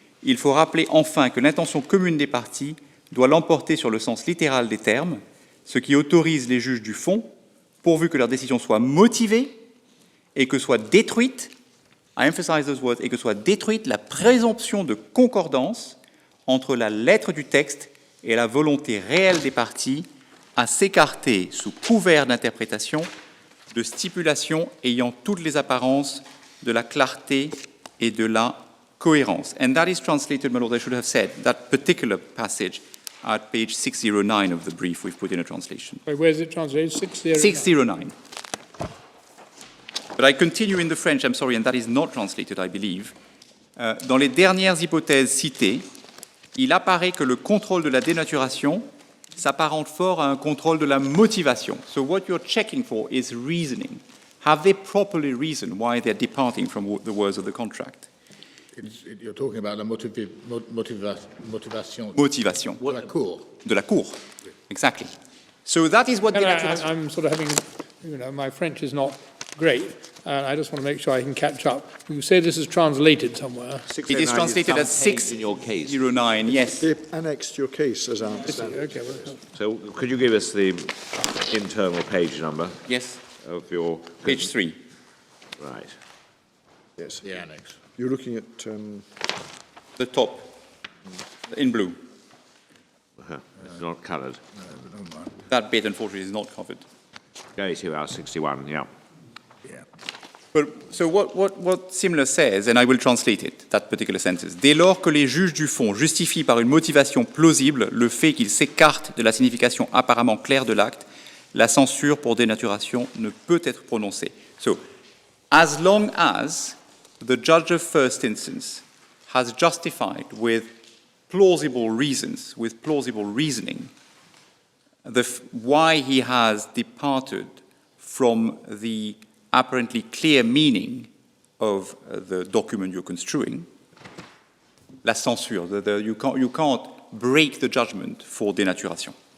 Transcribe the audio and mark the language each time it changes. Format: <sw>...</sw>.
<fr>Il faut rappeler enfin que l'intention commune des parties doit l'emporter sur le sens littéral des termes, ce qui autorise les juges du fond, pourvu que leur décision soit motivée et que soit détruite,</fr> <en>I emphasize those words,</en> <fr>et que soit détruite la présomption de concordance entre la lettre du texte et la volonté réelle des parties à s'écarter sous couvert d'interprétation de stipulations ayant toutes les apparences de la clarté et de la cohérence.</fr> <en>And that is translated, my lord, I should have said, that particular passage at page 609 of the brief we've put in a translation. Wait, where is it translated? 609? 609. But I continue in the French, I'm sorry, and that is not translated, I believe.</en> <fr>Dans les dernières hypothèses citées, il apparaît que le contrôle de la dénaturation s'apparente fort à un contrôle de la motivation.</fr> <en>So what you're checking for is reasoning. Have they properly reasoned why they're departing from the words of the contract? You're talking about the motivation. Motivation.</en> <fr>De la Cour. De la Cour.</fr> <en>Exactly. So that is what dénaturation... I'm sort of having, my French is not great, and I just want to make sure I can catch up. You say this is translated somewhere. It is translated as 609, yes. Annexed to your case, as I understand it. Okay, well, So could you give us the internal page number Yes, of your... page 3. Right. Yes. The annex. You're looking at... The top, in blue. It's not coloured. That bit, unfortunately, is not covered. Go to our 61, yeah. But, so what Simler says, and I will translate it, that particular sentence,</en> <fr>dès lors que les juges du fond justifient par une motivation plausible le fait qu'ils s'écartent de la signification apparemment claire de l'acte, la censure pour dénaturation ne peut être prononcée.</fr> <en>So, as long as the judge of first instance has justified with plausible reasons, with plausible reasoning, why he has departed from the apparently clear meaning of the document you're construing,</en> <fr>la censure,</fr> <en>you can't break the judgment for dénaturation.</en>